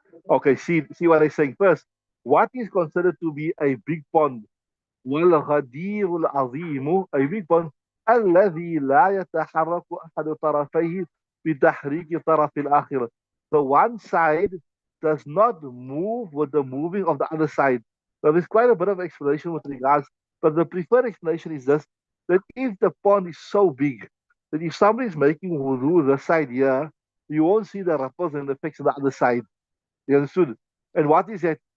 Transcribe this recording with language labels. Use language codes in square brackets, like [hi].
[en] Okay, see what I'm saying first. What is considered to be a big pond? [ar] والغدير العظيم أي [en] big pond [ar] الذي لا يتحرك أحد طرفيه بتحريك طرف الآخر. [en] The one side does not move with the moving of the other side. So there's quite a bit of explanation with regards, but the preferred explanation is this: that if the pond is so big that if somebody is making wudu the side here, you won't see the ripples and the effects on the other side. You understood? And what is that?